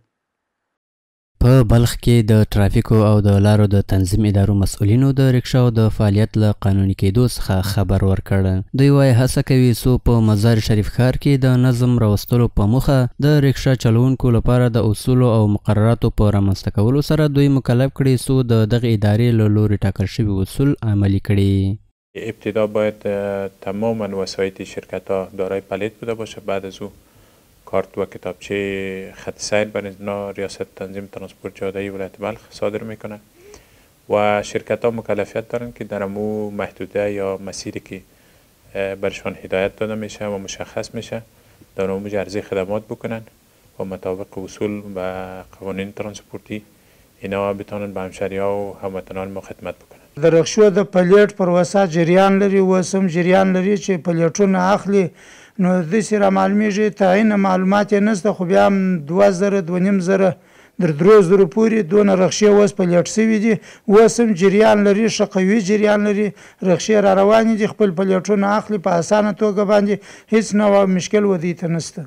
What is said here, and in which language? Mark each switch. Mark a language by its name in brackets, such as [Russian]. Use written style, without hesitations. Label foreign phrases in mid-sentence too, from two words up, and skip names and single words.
[Pashto] په بلخ کې د ترافیکو او د لارو د تنظیم ادارو مسؤلینو د ریکشاو د فعالیت له قانوني کېدو څخه خبر ورکړ. دوی وایي هڅه کوي څو په مزار شریف ښار کې د نظم راوستلو په موخه د ریکشا چلوونکو لپاره د اصولو او مقرراتو په رامنځته کولو سره دوی مکلف کړي څو د دغې ادارې له لوري ټاکل شوي اصول عملي کړي. [Persian] ابتدا باید تماما وسایط شرکت ها دارای پلیت بوده باشه. بعد از او کارت و کتابچه خط سیر برای ریاست تنظیم ترانسپورت جاده‌ای ولایت بلخ صادر میکنه و شرکت ها مکلفیت دارن که در امو محدوده یا مسیری که برشان هدایت داده میشه و مشخص میشه در امو عرضه خدمات بکنن و مطابق اصول و قوانین ترانسپورتی اینا بتونن به همشهری ها و هموطنان ما خدمت بکنن. [Pashto] د رخصو د پلیټ پر وسه جریان لري، وسم جریان لري چې پلیټونه اخلي نو داسې را معلومیږي تعین معلومات یې نشته، خو بیا هم 2000 2500 در 3000 پورې دونه رخصې اوس پلیټ شوي دي، اوس هم جریان لري، ښه قوي جریان لري، رخصې را روانې دي، خپل پلیټونه اخلي په اسانه توګه باندې هیڅ نوع مشکل ودې ته نشته.